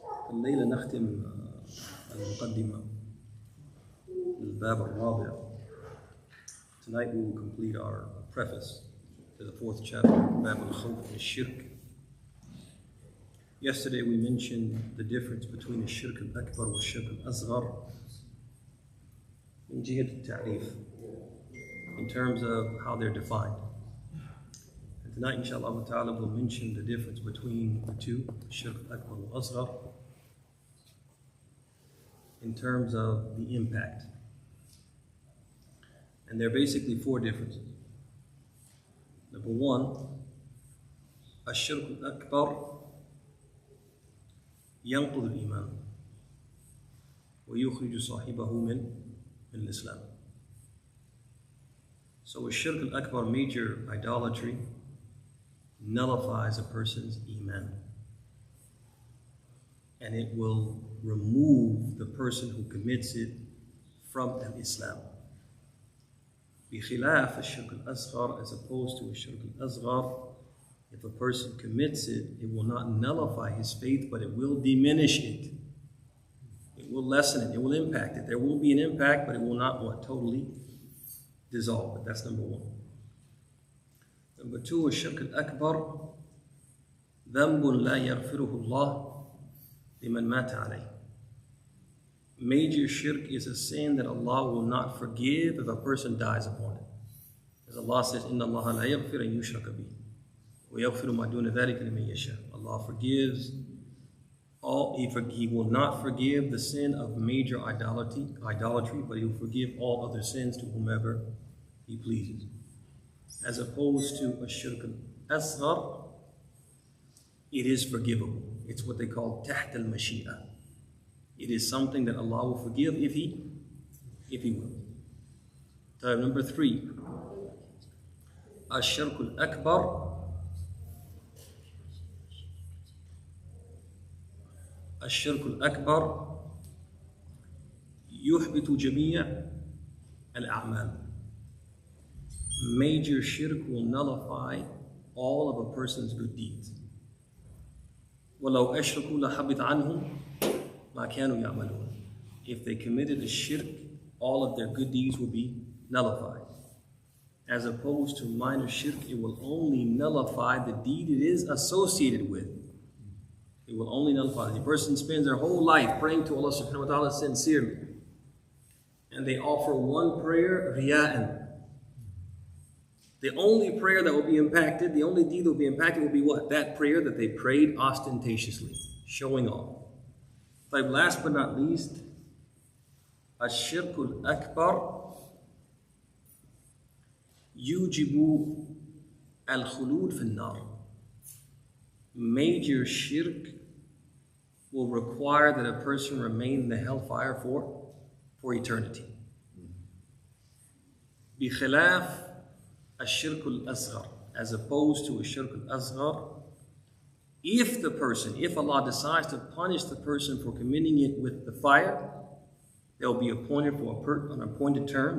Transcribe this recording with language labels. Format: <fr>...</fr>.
<ar>الليلة نختم المقدمة للباب الرابع.</ar> <en>Tonight we will complete our preface to the fourth chapter,</en> <ar>باب الخوف من الشرك.</ar> <en>Yesterday we mentioned the difference between</en> <ar>الشرك الأكبر والشرك الأصغر من جهة التعريف,</ar> <en>in terms of how they're defined. And tonight, inshallah ta'ala, we'll mention the difference between the two,</en> <ar>الشرك الأكبر والأصغر,</ar> <en>in terms of the impact. And there are basically four differences. Number one,</en> <ar>الشرك الأكبر ينقض الإيمان ويخرج صاحبه من الإسلام.</ar> <en>So</en> <ar>الشرك الأكبر,</ar> <en>major idolatry, nullifies a person's iman, and it will remove the person who commits it from al-Islam.</en> <ar>بخلاف الشرك الأصغر,</ar> <en>as opposed to</en> <ar>الشرك الأصغر,</ar> <en>if a person commits it, it will not nullify his faith, but it will diminish it. It will lessen it, it will impact it. There will be an impact, but it will not totally dissolve it. That's number one. Number two,</en> <ar>الشرك الأكبر ذنب لا يغفره الله لمن مات عليه.</ar> <en>Major shirk is a sin that Allah will not forgive if a person dies upon it. As Allah says,</en> <ar>إِنَّ اللَّهَ لَا يَغْفِرَ أَن يُشْرَكَ بِهِ وَيَغْفِرُ مَا دُونَ ذَلِكَ لِمَن يَشَاءُ.</ar> <en>Allah forgives all. He will not forgive the sin of major idolatry, but He will forgive all other sins to whomever He pleases. As opposed to a shirk al-asghar, it is forgivable. It's what they call</en> <ar>تحت المشيئة.</ar> <en>It is something that Allah will forgive if He will. Type number three,</en> <ar>الشرك الأكبر الشرك الأكبر يحبط جميع الأعمال.</ar> <en>Major shirk will nullify all of a person's good deeds.</en> <ar>وَلَوْ أَشْرَكُوا لَحَبِطَ عَنْهُمْ مَا كَانُوا يَعْمَلُونَ.</ar> <en>If they committed a shirk, all of their good deeds will be nullified. As opposed to minor shirk, it will only nullify the deed it is associated with. It will only nullify. The person spends their whole life praying to Allah subhanahu wa ta'ala sincerely, and they offer one prayer, riya'an. The only prayer that will be impacted, the only deed that will be impacted will be what? That prayer that they prayed ostentatiously, showing off. But last but not least,</en> <ar>الشرك الأكبر يوجب الخلود في النار.</ar> <en>Major shirk will require that a person remain in the hellfire for eternity.</en> <ar>بخلاف الشرك الأصغر,</ar> <en>as opposed to a shirk al-asghar, if Allah decides to punish the person for committing it with the fire, they'll be appointed for an appointed term.</en>